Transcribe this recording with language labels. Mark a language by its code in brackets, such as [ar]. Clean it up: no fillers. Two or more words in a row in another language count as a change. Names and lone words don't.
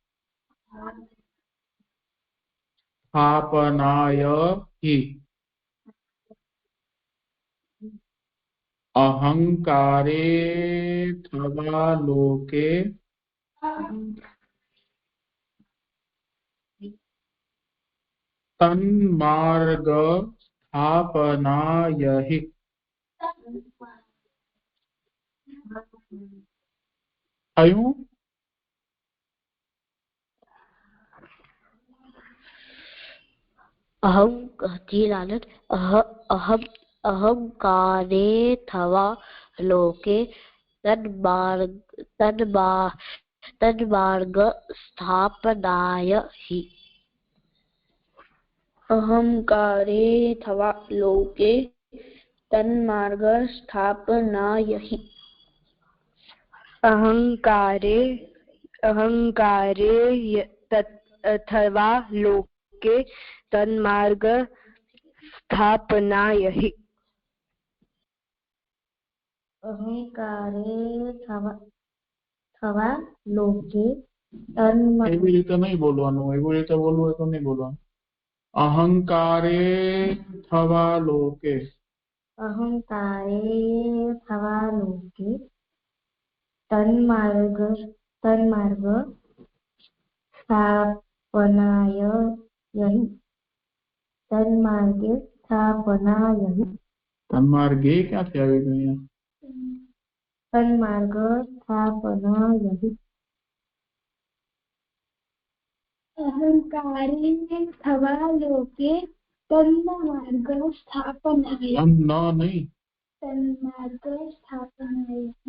[sa] अहंकारे थवा लोके तन्मार्ग स्थापनायहि आयुं अहंकारे थवा लोके तन्मार्ग स्थापनाय हि अहंकारे थवा लोके तन्मार्ग स्थापनाय हि अहंकारे थवा लोके तन्मार्ग स्थापनाय हि अहंकारे थवा लोके [gu] એવી રીતે નહીં બોલવાનું એવી રીતે બોલવું હોય તો નહીં બોલવાનું [sa] अहंकारे थवा लोके तन्मार्ग स्थापनाय [gu] તન્માર્ગે ક્યાંથી આવી ગયું [sa] तन्मार्ग स्थापनाय अहंकारे थवा लोके तन्मार्ग स्थापनाय [hi] नहीं [sa] तन्मार्ग स्थापनाय